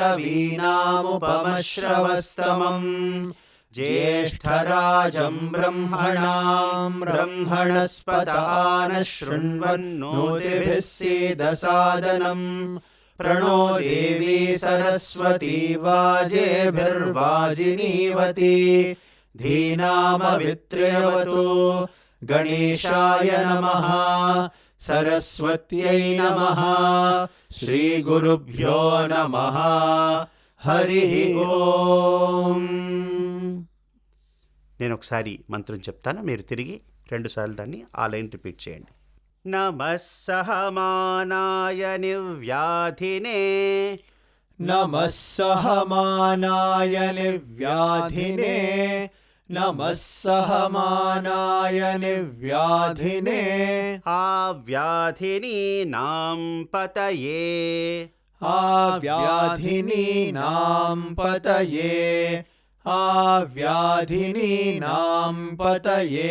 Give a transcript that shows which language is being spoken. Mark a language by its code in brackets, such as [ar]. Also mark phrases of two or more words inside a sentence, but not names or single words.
[sa] कवीनामुपमश्रवस्तमम् ज्येष्ठराजं ब्रह्मणां ब्रह्मणस्पतान शृण्वन्नोतिभिः सीदसादनम् प्रणो देवी सरस्वती वाजेभिर्वाजिनीवती धीनामवित्र्यवतु। गणेशाय नमः, सरस्वत्यै नमः, श्रीगुरुभ्यो नमः. हरिः ఓం. [te] నేను ఒకసారి మంత్రం చెప్తాను, మీరు తిరిగి 2 సార్లు దాన్ని ఆ [en] line repeat [te] చేయండి. [sa] నమః సహమానాయ నిర్వ్యాధినే नमः सहमानाय निर्व्याधिने, नमः सहमानाय निर्व्याधिने, आव्याधिनीनां पतये आव्याधिनीनां पतये, आव्याधिनीनां पतये.